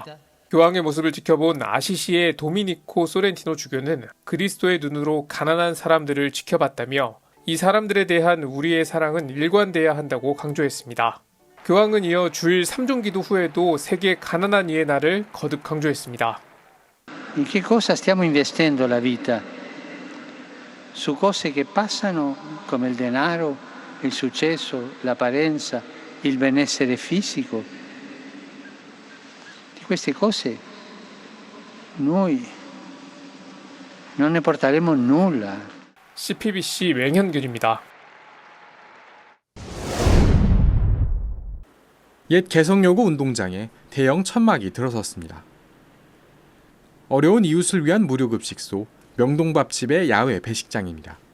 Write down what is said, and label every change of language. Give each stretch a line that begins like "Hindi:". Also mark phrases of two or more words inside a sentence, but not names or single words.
Korean: 교황의 모습을 지켜본 아시시의 도미니코 소렌티노 주교는 그리스도의 눈으로 가난한 사람들을 지켜봤다며 이 사람들에 대한 우리의 사랑은 일관돼야 한다고 강조했습니다. 교황은 이어 주일 3종 기도 후에도 세계 가난한 이의 날을 거듭 강조했습니다.
Italian: In che cosa stiamo investendo la vita? Su cose che passano come il denaro, il successo, l'apparenza, il benessere fisico. Di queste cose noi non ne porteremo nulla.
Korean: CPBC 맹현균입니다. 옛 개성여고 운동장에 대형 천막이 들어섰습니다. 어려운 이웃을 위한 무료급식소 명동밥집의 야외 배식장입니다.